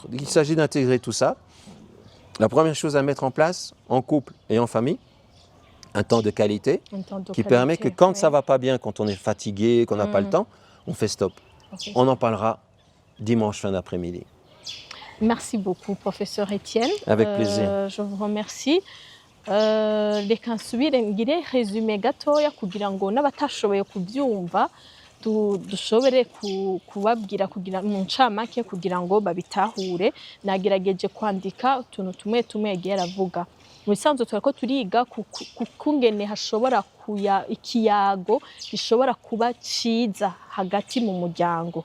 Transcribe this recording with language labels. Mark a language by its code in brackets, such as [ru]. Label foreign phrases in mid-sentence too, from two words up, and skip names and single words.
[fr] Il s'agit d'intégrer tout ça. La première chose à mettre en place, en couple et en famille, un temps de qualité qui permet que quand ça ne va pas bien, quand on est fatigué, qu'on n'a pas le temps, on fait stop. On en parlera dimanche fin d'après-midi. Merci beaucoup, professeur Étienne. Avec plaisir. Je vous remercie. [rn] reka nsubire ngire resume gatoya kugira ngo n'abatashoboye kubyumva dushobore kubabwira kugira mu ncamake kugira ngo babitahure. Nagerageje kwandika utuntu tumwe tumwe yagiye aravuga. Mu bisanzwe turako turiga kungene hashobora ikiyago gishobora kuba ciza hagati mu muryango.